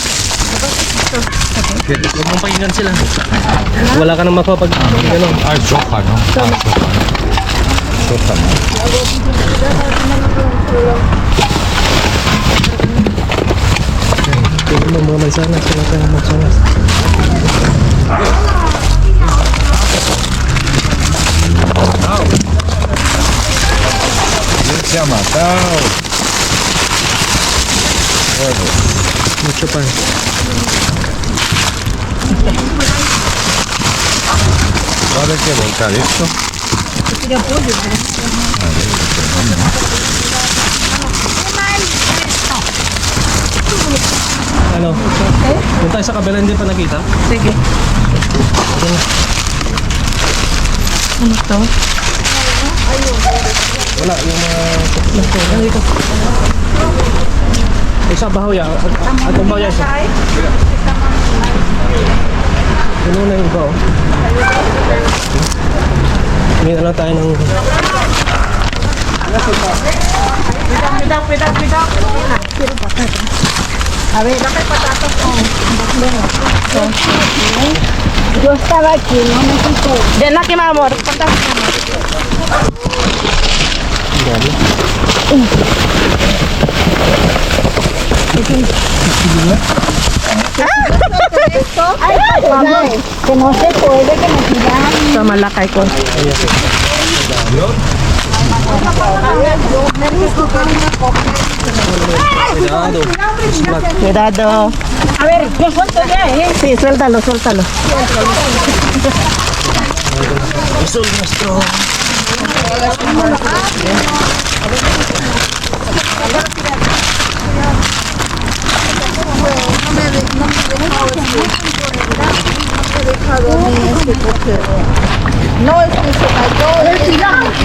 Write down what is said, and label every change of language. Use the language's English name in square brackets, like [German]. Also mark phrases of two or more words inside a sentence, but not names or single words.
[Filipino] Huwag mong pakinggan sila. Wala ka nang makapag... Ano? Sopa, no? Sopa, no? Tingnan mo mga mansanas. Wala ka ng mansanas. [Spanish] Se ha matado. Mucho pan. Va a haber que volcar esto. [Filipino] Ano? Doon tayo sa kabila, hindi pa nakita. Sige. Ano to? Wala, yung mga... Dito. [Cebuano] Isa bahaw yan. Atong bahaw yan. [Filipino] Ano na yung iba, oh. Hindi na lang tayo ng... [Spanish] A ver, yo estaba aquí, no me quité. [Filipino] Diyan na, Kimamor. Punta. Ay, [Spanish] vamos, que no se puede, que me tiran. [Filipino] Sa Malakay ko. [Spanish] Cuidado. A ver, yo suelto ya, Sí, suéltalo, suéltalo. No, es que se cayó.